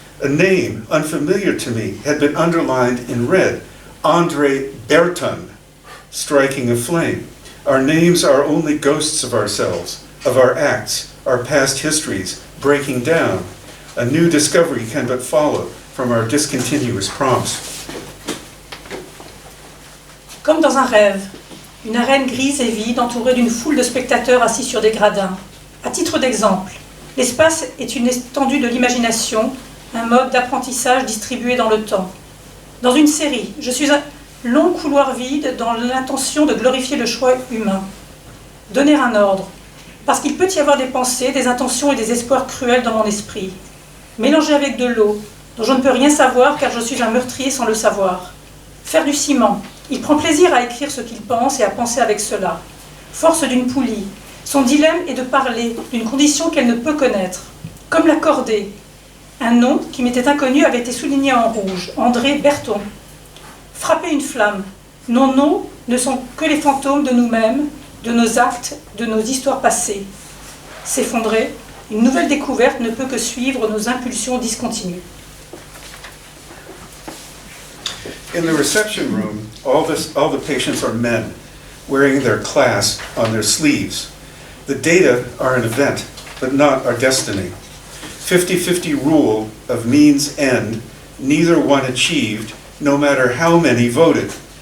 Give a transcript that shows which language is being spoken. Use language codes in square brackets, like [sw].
[en] A name unfamiliar to me had been underlined in red, Andre Berton, striking a flame. Our names are only ghosts of ourselves, of our acts, our past histories, breaking down. A new discovery can but follow from our discontinuous prompts. [fr] Comme dans un rêve, une arène grise et vide entourée d'une foule de spectateurs assis sur des gradins. À titre d'exemple, l'espace est une étendue de l'imagination, un mode d'apprentissage distribué dans le temps. Dans une série, je suis un long couloir vide dans l'intention de glorifier le choix humain. Donner un ordre, parce qu'il peut y avoir des pensées, des intentions et des espoirs cruels dans mon esprit. Mélanger avec de l'eau, dont je ne peux rien savoir car je suis un meurtrier sans le savoir. Faire du ciment, il prend plaisir à écrire ce qu'il pense et à penser avec cela. Force d'une poulie, son dilemme est de parler d'une condition qu'elle ne peut connaître. Comme la cordée. Un nom qui m'était inconnu avait été souligné en rouge, André Berton. Frapper une flamme. Nos noms ne sont que les fantômes de nous-mêmes, de nos actes, de nos histoires passées. S'effondrer, une nouvelle découverte ne peut que suivre nos impulsions discontinues. [en] In the reception room, all the patients are men, wearing their class on their sleeves. The data are an event, but not our destiny. 50-50 rule of means end, neither one achieved, no matter how many voted.